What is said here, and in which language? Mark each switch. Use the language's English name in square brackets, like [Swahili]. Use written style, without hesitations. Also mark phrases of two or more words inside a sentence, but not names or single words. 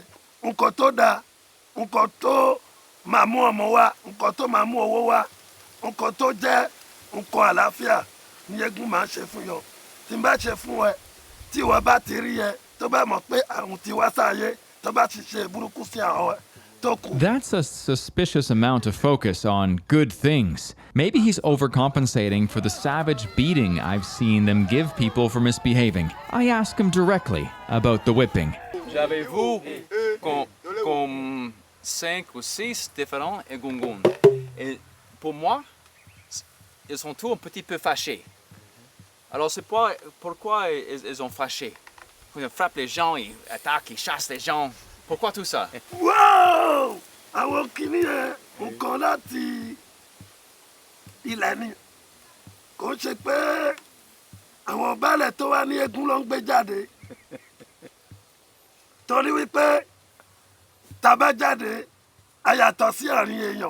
[Yoruba] Nǹkan tó dáa, nǹkan tó máa mú ọmọ wá, nǹkan tó máa mú owó wá, nǹkan tó jẹ́ nǹkan àlàáfíà ni egun máa ń ṣe fún yàn. Tí n bá ṣe fún ẹ, tí ìwọ bá ti rí ẹ, tó bá mọ̀ pé àrùn ti wá sáyé, tó bá ti ṣe burúkú sí àwọn ẹ, tó kù. [English] That's a suspicious amount of focus on good things. Maybe he's overcompensating for the savage beating I've seen them give people for misbehaving. I ask him directly about the whipping. [French] J'avais vu comme 5 ou 6 différents Egungun. Et pour moi, ils sont tous un petit peu fâchés. Alors c'est pourquoi ils ont fâché. Ils frappent les gens, ils attaquent, ils chassent les gens. Pourquoi tout ça? Wow! [Yoruba] Àwọn kìíní yẹn nǹkan láti ilẹ̀ ni. Kò ṣe pé àwọn baálẹ̀ tó wà ní eégún ló ń gbé jáde. Torí wípé tá bá jáde, a yàtọ̀ sí àárín èèyàn.